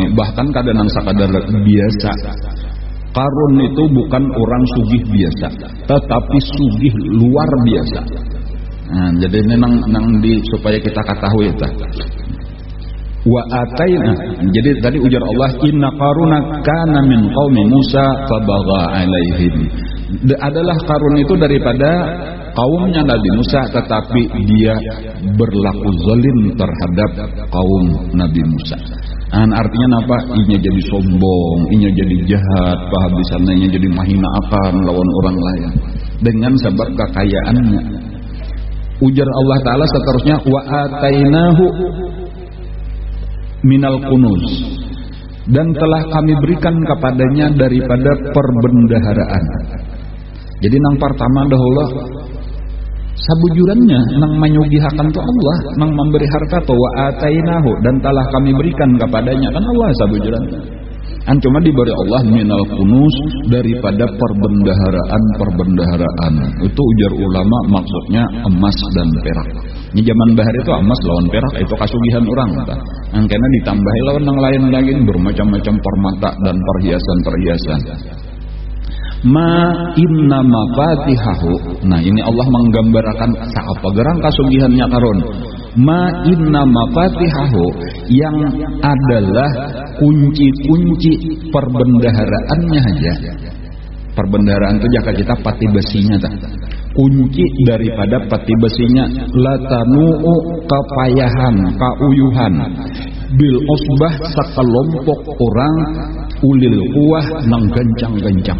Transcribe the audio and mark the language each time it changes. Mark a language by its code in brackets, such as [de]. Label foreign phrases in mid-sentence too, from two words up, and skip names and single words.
[bjn] Bahkan kadang sakadar biasa. Qarun itu bukan orang sugih biasa, tetapi sugih luar biasa. Jadi ini nang supaya kita ketahui itu. [ar] وآتينا, [bjn] jadi tadi ujar Allah [ar] إن قارون كان من قوم موسى فبغى عليهم. [id] Adalah Qarun itu daripada kaumnya Nabi Musa, tetapi dia berlaku zalim terhadap kaum Nabi Musa. Artinya apa? [bjn] Inya jadi sombong, inya jadi jahat, pahabisannya jadi mahina akan lawan orang lain dengan sebab kekayaannya. Ujar Allah Ta'ala seterusnya [ar] وآتيناه من الكنوز, [bjn] dan telah kami berikan kepadanya daripada perbendaharaan. Jadi nang pertama dahulu sabujurannya nang menyugihakan tu Allah, nang memberi harta tu [ar] وآتيناه, [bjn] dan telah kami berikan kepadanya, kan Allah sabujurannya. Cuma diberi Allah [ar] من الكنوز, [bjn] daripada perbendaharaan. Itu ujar ulama maksudnya emas dan perak. Ini zaman bahar itu emas lawan perak itu kasugihan orang. Karena ditambahi lawan yang lain lagi bermacam-macam permata dan perhiasan-perhiasan. [ar] ما إن مفاتحه. [bjn] Nah ini Allah menggambarkan apa gerang kasugihannya karun. [ar] ما إن مفاتحه, [bjn] yang adalah kunci-kunci perbendaharaannya aja. Perbendaharaan itu jaka kita pati besinya tak. Kunci daripada pati besinya latanu'u kapayahan, kauyuhan [ar] بالعصبة [bjn] sakelompok orang [ar] أولي القوة [bjn] nang gancang-gancang.